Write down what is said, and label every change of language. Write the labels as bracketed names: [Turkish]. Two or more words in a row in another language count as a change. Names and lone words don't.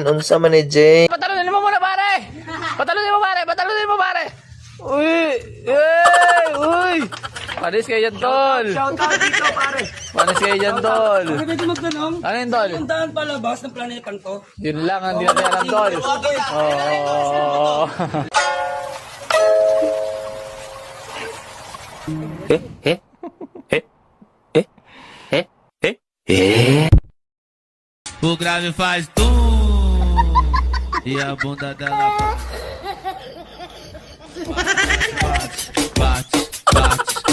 [Cebuano] Unsa man ni Jane? [Filipino] Patalunin mo muna, pare! Patalunin mo, pare! Uy! Panis kayo dyan, tol! [English] Shout out [Filipino] dito, pare. Panis kayo dyan, tol! Pwede magtanong? Ano yun, tol? Ang daan palabas ng planetang to. Yun lang, hindi natin alam, tol. Oh. [Portuguese] O grave faz tum e a bunda dela bate.